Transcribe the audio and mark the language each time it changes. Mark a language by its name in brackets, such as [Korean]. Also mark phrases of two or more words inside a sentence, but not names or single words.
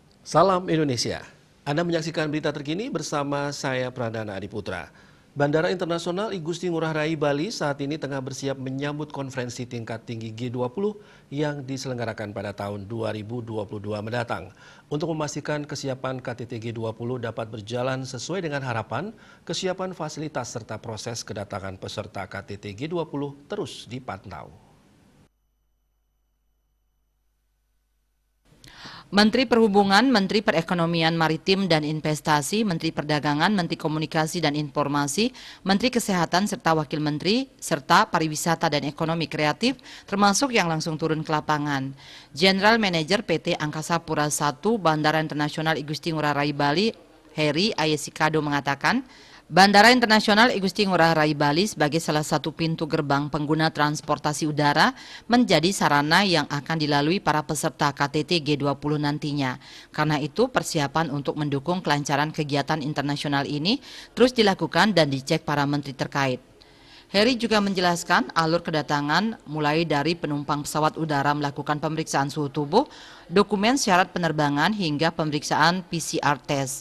[Indonesian] Salam Indonesia. Anda menyaksikan berita terkini bersama saya Pradana Adiputra. Bandara Internasional I Gusti Ngurah Rai Bali saat ini tengah bersiap menyambut konferensi tingkat tinggi G20 yang diselenggarakan pada tahun 2022 mendatang. Untuk memastikan kesiapan KTT G20 dapat berjalan sesuai dengan harapan, kesiapan fasilitas serta proses kedatangan peserta KTT G20 terus dipantau. Menteri Perhubungan, Menteri Perekonomian Maritim dan Investasi, Menteri Perdagangan, Menteri Komunikasi dan Informasi, Menteri Kesehatan serta Wakil Menteri, serta Pariwisata dan Ekonomi Kreatif, termasuk yang langsung turun ke lapangan. General Manager PT Angkasa Pura I Bandara Internasional I Gusti Ngurah Rai Bali, Heri Ayesikado mengatakan, Bandara Internasional I Gusti Ngurah Rai Bali sebagai salah satu pintu gerbang pengguna transportasi udara menjadi sarana yang akan dilalui para peserta KTT G20 nantinya. Karena itu persiapan untuk mendukung kelancaran kegiatan internasional ini terus dilakukan dan dicek para menteri terkait. Heri juga menjelaskan alur kedatangan mulai dari penumpang pesawat udara melakukan pemeriksaan suhu tubuh, dokumen syarat penerbangan hingga pemeriksaan PCR test.